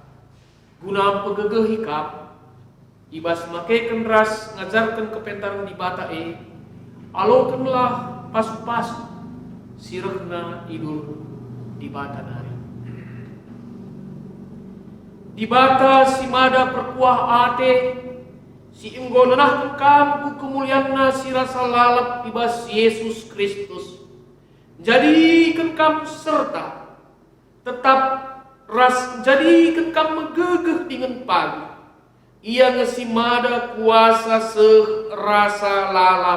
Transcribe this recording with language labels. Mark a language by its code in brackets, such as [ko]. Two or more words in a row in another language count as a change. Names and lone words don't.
[btx] Guna pegegeh hikap, ibas makaikan ras ngajarkan kepentaran di bata alokanlah pasu-pasu sirehna idul di bata nari. Di bata si mada perkuah ate, si enggo nenahkan kamu kemuliaanna si rasa lalap ibas Yesus Kristus. [id] Jadikan kamu serta tetap [btx] ras [id] jadikan kamu [btx] megegeh dengan pagi. Ia ngesimada kuasa serasa lalap.